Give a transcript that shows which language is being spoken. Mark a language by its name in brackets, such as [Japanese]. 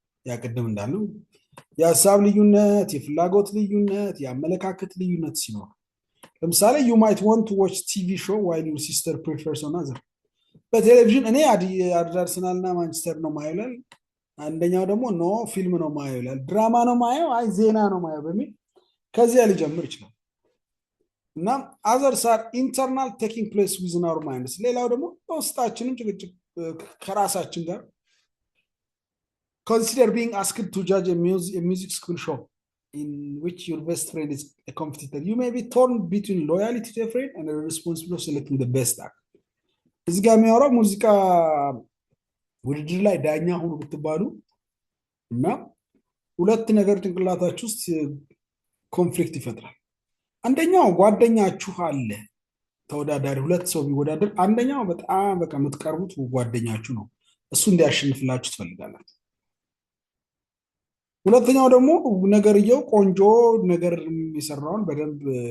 [Amharic] ያቀደም እንዳለው የሀሳብ ልዩነት፣ የፍላጎት ልዩነት፣ የአመለካከት ልዩነት ሲኖር ለምሳሌ [English] you might want to watch TV show while your sister prefers another [Amharic] በቴሌቪዥን እኔ አርሰናልና ማንቸስተር ነው ማየው ይላል፣ አንደኛው ደግሞ ኖ ፊልም ነው ማየው ይላል፣ ድራማ ነው ማየው፣ አይ ዜና ነው ማየው በሚል ከዚያ ሊጀምር ይችላል። [English] እና others are internal taking place within our minds [Amharic] ሌላው ደግሞ በውስጣችንም ጭቅጭቅ ከራሳችን ጋር [English] consider being asked to judge a music school show in which your best friend is a competitor. You may be torn between loyalty to a friend and the responsibility of selecting the best act. [Amharic] እዚህ ጋር የሚያወራው ሙዚቃ ውድድር ላይ ዳኛ ሁኑ ብትባሉ እና ሁለት ነገር ጭንቅላታችሁ ውስጥ ኮንፍሊክት ይፈጥራል። አንደኛው ጓደኛችሁ አለ ተወዳዳሪ፣ ሁለት ሰው ቢወዳደር አንደኛው በጣም በቃ የምትቀርቡት ጓደኛችሁ ነው፣ እሱ እንዲያሸንፍላችሁ ትፈልጋላችሁ። ሁለተኛው ደግሞ ነገርየው ቆንጆ ነገር የሰራውን በደንብ